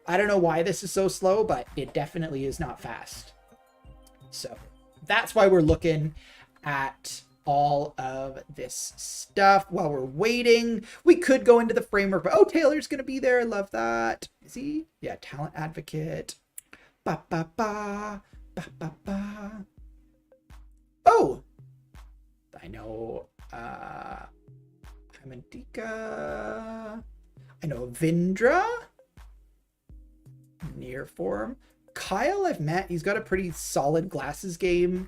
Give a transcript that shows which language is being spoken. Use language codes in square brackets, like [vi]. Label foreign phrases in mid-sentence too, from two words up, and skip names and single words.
[en] I don't know why this is so slow, but it definitely is not fast. So that's why we're looking at all of this stuff while we're waiting. We could go into the framework, but oh, Taylor's going to be there. I love that. Is he? Yeah, talent advocate. Ba, ba, ba, ba, ba, ba. Oh, I know Hamandika. I know Vindra. near form. Kyle, I've met. He's got a pretty solid glasses game.